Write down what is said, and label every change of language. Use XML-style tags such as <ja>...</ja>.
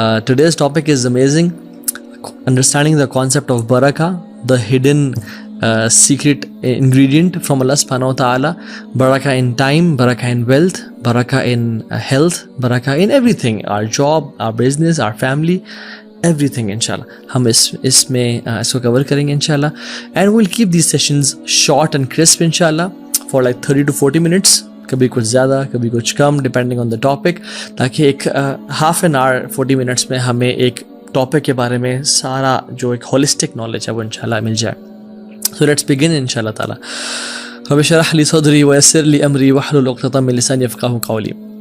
<en>Today's topic is amazing. Understanding the concept of barakah, the hidden secret ingredient from Allah subhanahu wa ta'ala. Barakah in time, barakah in wealth, barakah in health, barakah in everything. Our job, our business, our family, everything inshallah.</en> <ur>ہم اس میں اس کو کور کریں گے انشاءاللہ.</ur> <en>And we'll keep these sessions short and crisp inshallah for like 30 to 40 minutes.</en> <ur>کبھی کچھ زیادہ کبھی کچھ کم</ur> <en>depending on the topic,</en> <ur>تاکہ ایک</ur> <en>half an hour 40 minutes</en> <ur>میں ہمیں ایک ٹاپک کے بارے میں سارا جو ایک</ur> <en>holistic knowledge</en> <ur>ہے وہ انشاءاللہ مل جائے.</ur> <en>so let's begin</en> <ar>انشاءاللہ تعالی. رب اشرح لی صدری ویسر لی امری واحلل عقدۃ من لسانی یفقہوا قولی.</ar>